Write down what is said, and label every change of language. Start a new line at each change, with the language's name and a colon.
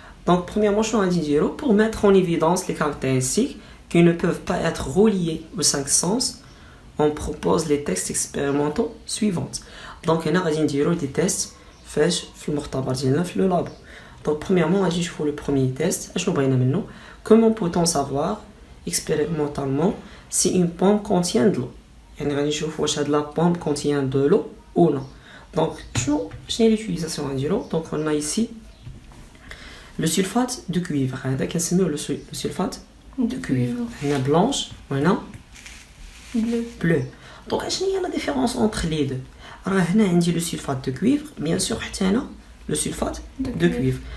French: Donc premièrement
Arabic: شنو غادي نديرو
French: pour mettre en évidence les caractéristiques qui ne peuvent pas être reliés aux 5 sens, on propose les tests expérimentaux suivants.
Arabic: Donc هنا غادي نديرو دي تيست فاش في المختبر ديالنا في لو لاب. Donc premièrement غادي نشوفوا لو بروميير تيست اشنو بغينا منه.
French: Comment peut-on savoir expérimentalement si une pomme contient de l'eau؟
Arabic: يعني غادي نشوفوا واش هاد
French: لا pomme contient de l'eau ou non.
Arabic: Donc شنو هي l'utilisation غنديرو.
French: Donc on a ici le sulfate de cuivre.
Arabic: هذا كنسميوه
French: le sulfate de cuivre. هنا blanche وهنا bleu. Donc شنو هي la différence entre les deux؟
Arabic: راه هنا عندي
French: le sulfate de cuivre bien sûr حتى هنا le sulfate de cuivre.